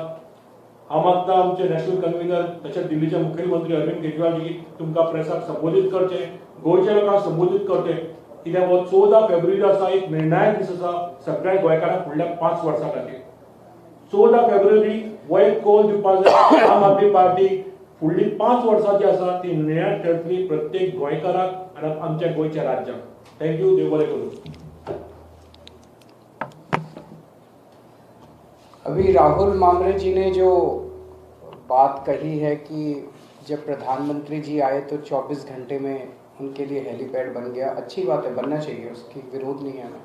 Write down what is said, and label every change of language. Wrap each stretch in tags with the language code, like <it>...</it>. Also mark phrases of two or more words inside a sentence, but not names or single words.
<kok>हांव मागता आमचे</kok> <en>national convenor</en> <kok>तशेंच दिल्लीचे मुखेलमंत्री अरविंद केजरीवाल जी तुमकां प्रेसाक संबोधीत करचे, गोंयच्या लोकांक संबोधीत करचे, कित्याक हो 14 फेब्रुवारी आसा, एक निर्णायक दीस आसा सगळ्या गोंयकारांक फुडल्या 5 वर्सां खातीर. 14 फेब्रुवारी हो एक कौल दिवपाक जाय. आम आदमी पार्टी फुडली 5 वर्सां जी आसा ती निर्णायक ठरतली प्रत्येक गोंयकाराक आनी आमच्या गोंयच्या राज्याक. थँक्यू. देव बरें करूं.</kok> <hi>अभी राहुल मामरे जी ने जो बात कही है कि जब प्रधानमंत्री जी आए तो 24 घंटे में उनके लिए हेलीपैड बन गया, अच्छी बात है, बनना चाहिए, उसकी विरोध नहीं है हमें.</hi>